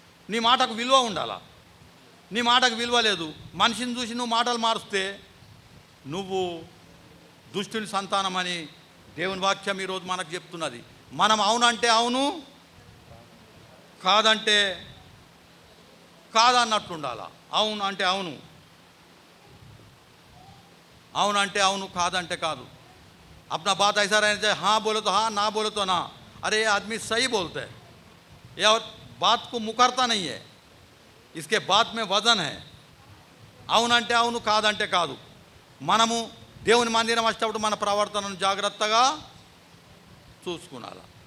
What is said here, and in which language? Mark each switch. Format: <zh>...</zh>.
<te>నీ మాటకు విలువ ఉండాలా. నీ మాటకు విలువ లేదు, మనిషిని చూసి నువ్వు మాటలు మారుస్తే నువ్వు దుష్టుని సంతానమని దేవుని వాక్యం ఈరోజు మనకు చెప్తున్నది. మనం అవునంటే అవును, కాదంటే కాదన్నట్లుండాలా. అవును అంటే అవును, అవునంటే అవును, కాదంటే కాదు.</te> <hi>अपना बात ऐसा रहना चाहिए, हाँ बोले तो हाँ, ना बोले तो ना. अरे ये आदमी सही बोलते हैं, यह बात को मुकरता नहीं है, इसके बात में वजन है.</hi> <te>అవునంటే అవును, కాదంటే కాదు. మనము దేవుని మందిరం వచ్చేటప్పుడు మన ప్రవర్తనను జాగ్రత్తగా చూసుకునాలి.</te>